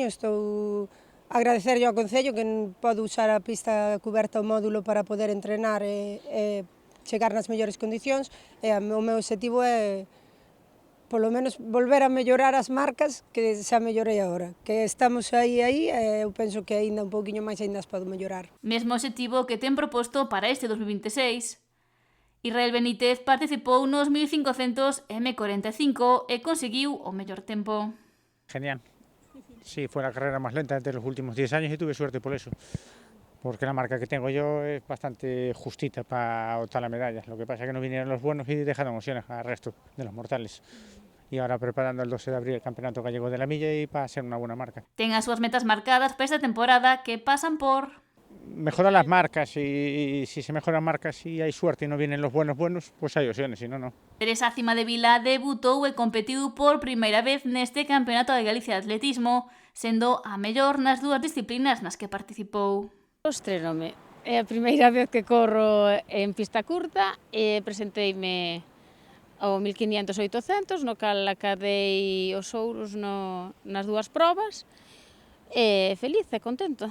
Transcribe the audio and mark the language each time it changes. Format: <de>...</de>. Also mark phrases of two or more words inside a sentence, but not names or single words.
<gl>Estou a agradecerlle ao Concello que podo usar a pista cuberta o módulo para poder entrenar e chegar nas mellores condicións, e o meu objetivo é polo menos volver a mellorar as marcas que xa mellorei agora, que estamos aí, e eu penso que aínda un pouquiño máis aínda as podo mellorar. Mesmo objetivo que ten proposto para este 2026. Israel Benítez participou nos 1500 M45 e conseguiu o mellor tempo.</gl> <es>Genial. Sí, fue la carrera más lenta de los últimos 10 años y tuve suerte por eso. Porque la marca que tengo yo es bastante justita para optar la medalla. Lo que pasa es que no vinieron los buenos y dejaron opciones al resto de los mortales. Y ahora preparando el 12 de abril el Campeonato Gallego de la Milla y para ser una buena marca.</es> <gl>Ten as súas metas marcadas para esta temporada que pasan por</gl> <es>mejorar las marcas, y si se mejoran marcas y hay suerte y no vienen los buenos, pues hay opciones, si no, no.</es> <gl>Teresa Cima de Vila debutou e competiu por primeira vez neste Campeonato de Galicia de Atletismo, sendo a mellor nas 2 disciplinas nas que participou. Estrenome. É a primeira vez que corro en pista curta e presenteime ao 1500 e 800, no cal acadei os ouros nas 2 probas, e feliz e contenta.</gl>